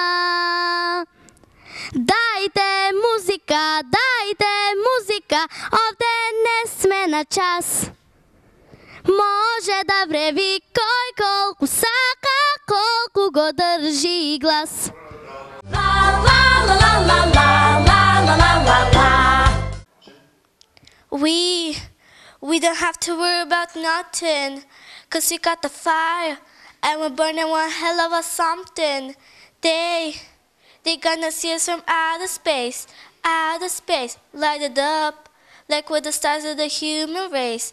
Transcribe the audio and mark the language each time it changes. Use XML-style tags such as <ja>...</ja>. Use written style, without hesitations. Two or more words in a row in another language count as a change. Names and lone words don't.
<mk>Дајте музика, овде не сме на час. Може да вреви кој колку сака, колку го држи глас.</mk> <en>We don't have to worry about nothing, 'cause we got the fire, and we're burning one hell of a something. They gonna see us from outer space, light it up, like we're the stars of the human race.</en>